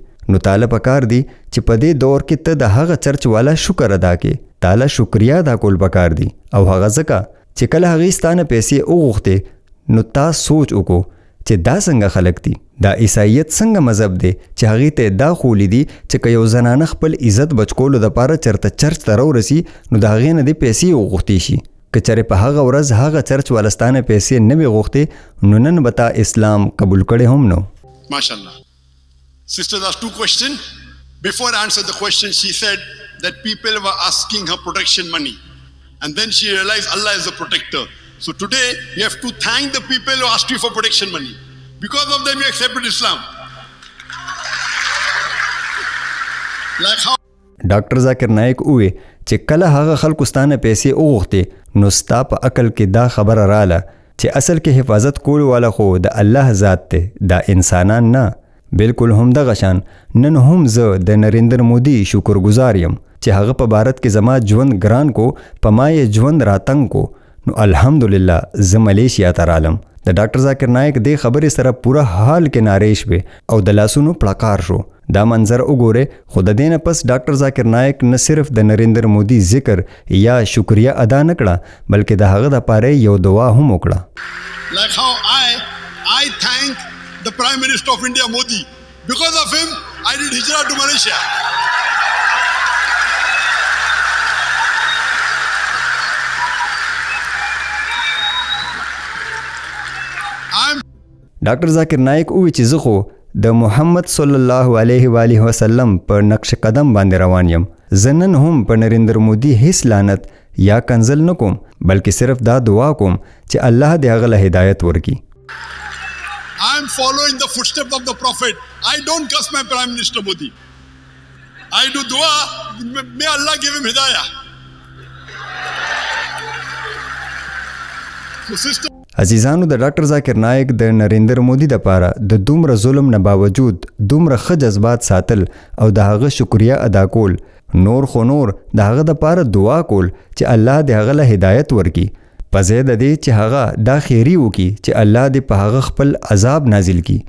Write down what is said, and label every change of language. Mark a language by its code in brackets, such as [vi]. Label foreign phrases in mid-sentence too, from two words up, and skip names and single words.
[ps] نو تاله پکار دی چې په دې دور کې ته د هغه چرچ والا شکر ادا کې تاله شکریا ادا کول پکار دی او هغه ځکه چې کله هغې ستانه پیسې وغوښتې نو تا سوچ وکړو چې دا څنګه خلک دي دا عیسایت څنګه مذهب دی چې هغې ته دا خولی دي چې که یو زنانه خپل عزت بچکولو دپاره چرته چرچ ته راورسي نو د هغې نه دې پیسې وغوښتې شي. که چېرې په هغه ورځ هغه چرچ والستانه پیسې نه وي غوښتې نو نن به تا اسلام قبول کړی هم نو. MashaAllah. [en] Sister asked 2 questions. Before I answered the question, she said that people were asking her protection money. And then she realized Allah is a protector. So today, you have to thank the people who asked you for protection money. Because of them, you accepted Islam. Like how... [ps] ډاکټر ذاکر نایک وویل چې کله هغه خلکو ستانه پیسې وغوښتې نو ستا په عقل کې دا خبره راله چې اصل کې حفاظت کولو والا خو د الله ذات دی دا انسانان نه. بالکل هم دغه شان نن هم زه د نریندر مودي شکرګزار یم چې هغه په بھارت کې زما ژوند ګران کو په ما یې ژوند راتنګ کو نو الحمدلله زه ملیشیا ته رالم. د ډاکټر ذاکر نایک دې خبرې سره پوره حال کې نارې شوې او د لاسونو پړکار شو. دا منظر وګورئ خو د دې نه پس ډاکټر ذاکر نایک نه صرف د نریندر مودي ذکر یا شکریه ادا نه کړه بلکې د هغه دپاره یو دعا هم وکړه. [en] Like how I thank the Prime Minister of India, Modi. Because of him, I did hijrah to Malaysia. [ps] ډاکټر ذاکر نایک وویل چې زه خو د محمد [ar] صلی الله علیه و آله وسلم [ps] په نقش قدم باندې روان یم. زه نن هم په نریندر مودي هیڅ لعنت یا کنزل نه کوم بلکې صرف دا دعا کوم چې الله دې هغه له هدایت ورکړي. [en] I am following the footsteps of the Prophet. I don't curse my Prime Minister Modi. I do dua. May Allah give him hidayah. So sister [ps] عزیزانو د ډاکټر ذاکر نایک د نریندر مودي دپاره د دومره ظلم نه باوجود دومره ښه جذبات ساتل او د هغه شکریه ادا کول نور خو نور د هغه دپاره دعا کول چې الله د هغه له هدایت ورکړي په ځای د دې چې هغه دا خیری وکړي چې الله دې په هغه خپل عذاب نازل کړي.